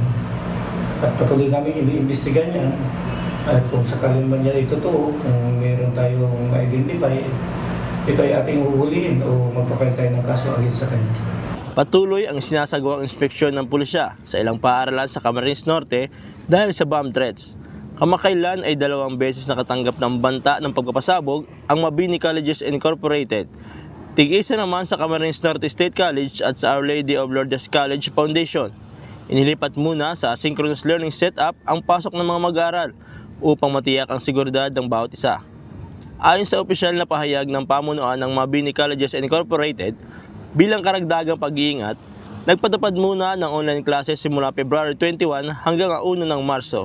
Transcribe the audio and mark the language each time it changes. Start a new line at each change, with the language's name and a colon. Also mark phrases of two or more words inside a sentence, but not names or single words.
Filipino: At patuloy namin iniimbestigan yan. At kung sakaling man yan ay totoo, kung meron tayong ma-identify, ito ay ating huhulihin o magpapile tayo ng kaso against sa kanya. Patuloy ang sinasagawang inspeksyon ng pulisya sa ilang paaralan sa Camarines Norte dahil sa
English: bomb threats.
Filipino: Kamakailan ay 2 beses nakatanggap ng banta ng pagpapasabog ang Mabini Colleges Incorporated. Tig-isa naman sa Camarines Norte State College at sa Our Lady of Lourdes College Foundation. Inilipat muna sa
English: asynchronous learning setup
Filipino: ang pasok ng mga mag-aaral upang matiyak ang seguridad ng bawat isa. Ayon sa opisyal na pahayag ng pamunuan ng Mabini Colleges Incorporated, bilang karagdagang pag-iingat, nagpatupad muna ng
English: online classes
Filipino: simula February 21 hanggang 1 ng Marso.